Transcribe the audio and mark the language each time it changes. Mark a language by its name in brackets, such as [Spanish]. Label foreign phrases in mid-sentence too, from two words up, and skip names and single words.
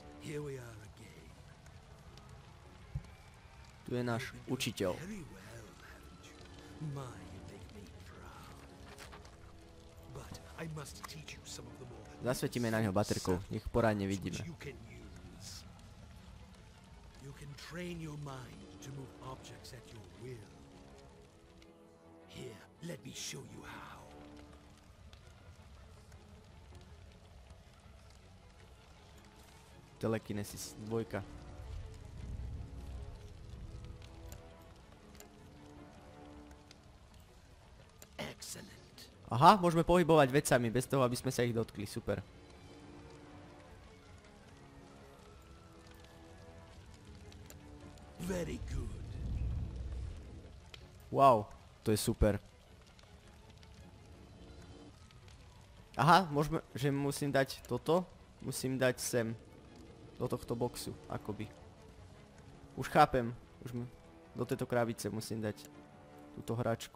[English] Here we are again. [Slovak] Tu je náš učiteľ. [English] Very well, haven't you? My, you make me proud. But I must teach you some of the more [Slovak] Zasvetíme na ňo baterkou, nech poradne vidíme. [English] you can use. You can train your mind to move objects at your will. Here, let me show you how. Telekinesis 2. Excellent. [Slovak] Aha, môžeme pohybovať vecami bez toho, aby sme sa ich dotkli. Super. [English] Very good. [Slovak] Wow, to je super. Aha, môžeme, že musím dať toto. Musím dať sem. Do tohto boxu, akoby. Už chápem. Do tejto krabice musím dať túto hračku.